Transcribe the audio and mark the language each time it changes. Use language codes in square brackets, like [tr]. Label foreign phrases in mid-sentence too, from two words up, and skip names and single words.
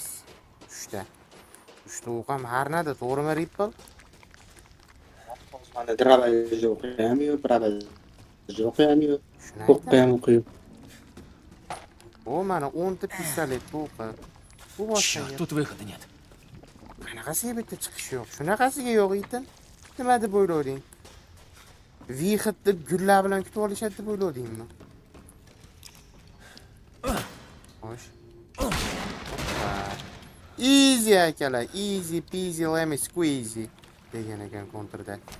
[uz] 3 ta o'q ham har nada, to'g'rimi Ripple? Mana diravajda o'qiyam-yu, diravajda o'qiyam-yu. Shuni O'qiyam. O, mana 10 ta pistolet o'qi. Bu boshqa. [ru] Черт, тут выхода нет. [uz] Qanaqasiga bitta chiqish yo'q? Shunaqasiga yo'q etin. Nima deb o'ylading? Vixitni gullar bilan kutib olishadi deb o'yladingmi? Xo'sh. Easy akalar, [en] easy peasy lemon squeezy [uz] degan ekan kontrda.